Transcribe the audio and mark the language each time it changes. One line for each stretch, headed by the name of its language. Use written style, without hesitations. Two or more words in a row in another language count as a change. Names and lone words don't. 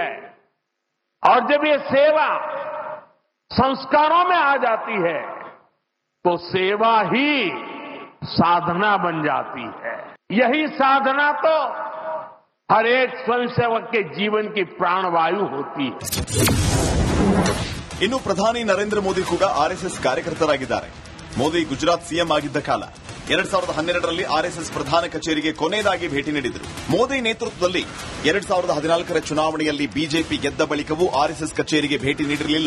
Hindi: और जब ये सेवा संस्कारों में आ जाती है तो सेवा ही साधना बन जाती है. यही साधना तो हर एक स्वयंसेवक के जीवन की प्राणवायु होती है.
Kannada: ಇನ್ನು ಪ್ರಧಾನಿ ನರೇಂದ್ರ ಮೋದಿ ಕೂಡ ಆರ್ಎಸ್ಎಸ್ ಕಾರ್ಯಕರ್ತರಾಗಿದ್ದಾರೆ. ಮೋದಿ ಗುಜರಾತ್ ಸಿಎಂ ಆಗಿದ್ದ ಕಾಲ 2012ರಲ್ಲಿ ಆರ್ಎಸ್ಎಸ್ ಪ್ರಧಾನ ಕಚೇರಿಗೆ ಕೊನೆಯದಾಗಿ ಭೇಟಿ ನೀಡಿದರು. ಮೋದಿ ನೇತೃತ್ವದಲ್ಲಿ 2014ರ ಚುನಾವಣೆಯಲ್ಲಿ ಬಿಜೆಪಿ ಗೆದ್ದ ಬಳಿಕವೂ ಆರ್ಎಸ್ಎಸ್ ಕಚೇರಿಗೆ ಭೇಟಿ ನೀಡಿರಲಿಲ್ಲ.